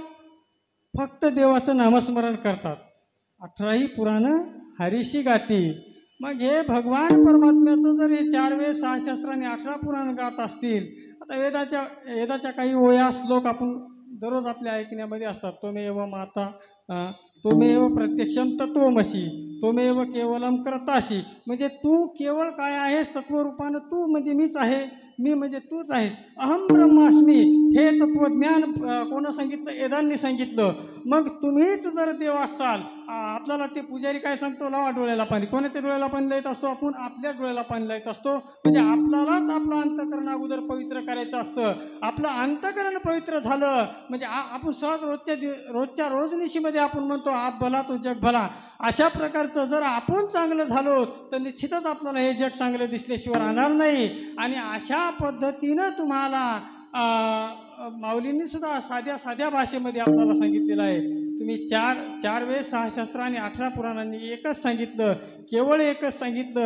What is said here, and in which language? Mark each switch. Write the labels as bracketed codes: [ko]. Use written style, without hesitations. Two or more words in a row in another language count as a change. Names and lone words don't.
[mr] फक्त देवाचं नामस्मरण करतात. 18ही पुराण हरिशी गाती. मग हे भगवान परमात्म्याचं जर हे 4 वेद, 6 शास्त्र आणि 18 पुराण गात असतील, आता वेदाच्या काही ओया श्लोक आपण दररोज आपल्या ऐकण्यामध्ये असतात. [sa] त्वमेव माता, त्वमेव प्रत्यक्षम तत्वमसी, त्वमेव केवलम कर्तासी. [mr] म्हणजे तू केवळ काय आहेस? तत्वरूपानं तू म्हणजे मीच आहे, मी म्हणजे तूच आहेस. [sa] अहम ब्रह्मास्मी [mr] हे तत्वज्ञान कोणा सांगितलं? वेदांनी सांगितलं. मग तुम्हीच जर देव असाल, आपल्याला ते पुजारी काय सांगतो? लावा डोळ्याला पाणी. कोणाच्या डोळ्याला पाणी लावत असतो? आपण आपल्या डोळ्याला पाणी लावत असतो. म्हणजे आपल्यालाच आपलं अंतकरण अगोदर पवित्र करायचं असतं. आपलं अंतकरण पवित्र झालं म्हणजे आपण सहज रोजच्या रोजनिशीमध्ये आपण म्हणतो [hi] आप भला तो जग भला. [mr] अशा प्रकारचं जर आपण चांगलं झालो तर निश्चितच आपल्याला हे जग चांगलं दिसल्याशिवाय राहणार नाही. आणि अशा पद्धतीनं तुम्हाला माऊलींनी सुद्धा साध्या भाषेमध्ये आपल्याला सांगितलेलं आहे. तुम्ही 4 वेद, 6 शास्त्र आणि 18 पुराणांनी एकच सांगितलं, केवळ एकच सांगितलं.